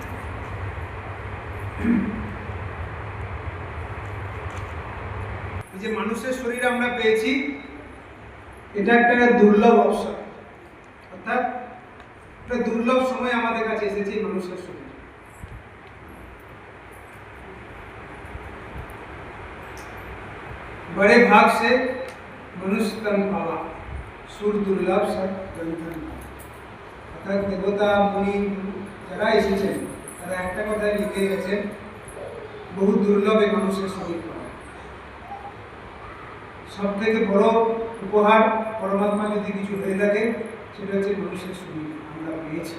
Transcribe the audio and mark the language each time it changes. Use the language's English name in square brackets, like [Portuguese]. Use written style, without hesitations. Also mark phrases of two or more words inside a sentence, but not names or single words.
[Bangla] যে মানুষের শরীর আমরা পেয়েছি, এটা একটা দুর্লভ অবসর, অর্থাৎ একটা দুর্লভ সময় আমাদের কাছে এসেছে মানুষের শরীর। [Awadhi] बड़े भाग से मनुष्य तन पावा, सुर दुर्लभ सब ग्रंथन। [Bangla] অর্থাৎ দেবতা মুনি যারা এসেছেন তারা একটা কথাই লিখে গেছেন, বহু দুর্লভে মানুষের শরীর পাওয়া। সব থেকে বড় উপহার পরমাত্মা যদি কিছু হয়ে থাকে, সেটা হচ্ছে মানুষের শরীর আমরা পেয়েছি।